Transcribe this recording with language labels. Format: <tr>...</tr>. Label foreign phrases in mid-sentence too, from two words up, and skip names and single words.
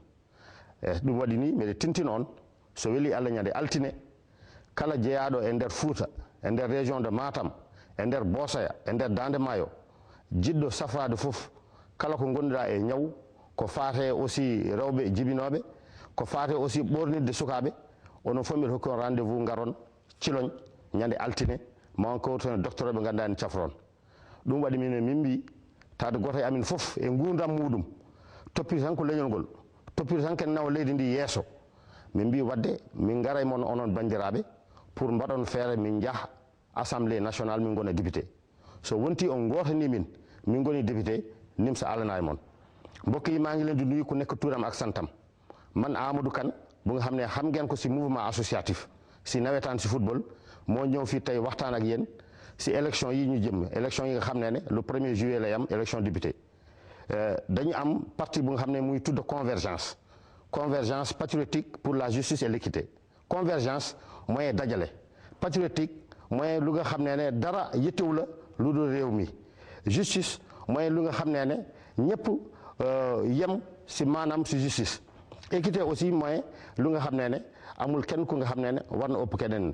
<ff>Ɗum waɗi ni mbiɗa tintina on so weeli Allah ñande altine kala jeeyaɗo e nder Fouta, e nder</ff> <fr>région de Matam,</fr> <ff>e nder Bosoya, e nder Dande Maayo, jiɗɗo safrade fof kala ko gonduɗa e ñaw ko fate aussi rewɓe jibinoɓe, ko fate aussi ɓornidde sukaɓe, onon fof mbiɗa hokki on rendez-vous garon Thilodj ñande altine ma on kawruton docteur ɓe ganduɗa en cafron. Ɗum waɗi min mbi tawde goto e amin fof e gurdam muɗum toppiti tan ko leñol ngol, toppiti tan ken nawa leydi ndi yeeso. Min mbi wadde min garay mon onon bandiraɓe pour mbaɗon feere min jaaha</ff> <fr>assemblée nationale</fr> <ff>min gona député. So wonti on gotani min goni député nimsa alana e mon.</ff> <wo>Mbokk yi maa ngi leen di nuyu ku nekk turam ak santam. Man Amadou Kane bu nga xam ne xam ngeen ko si</wo> <fr>mouvement associatif</fr> <wo>si nawetaan si football moo ñëw fii tey waxtaan ak yéen si élection yi ñu jëm, élection yi nga xam ne</wo> <fr>le 1er juillet</fr> <wo>lay am</wo> <fr>élection député.</fr> <wo>Dañu am parti bu nga xam ne muy tudd</wo> <fr>convergence patriotique pour la justice et l'équité.</fr> <wo>Convergence mooy dajale, patriotique mooy lu nga xam ne dara yittewu la lu dul réew mi, justice mooy lu nga xam ne ñëpp yem si maanaam si justice,</wo> <fr>équité aussi</fr> <wo>mooy lu nga xam ne amul kenn ku nga xam ne war na ëpp keneen.</wo>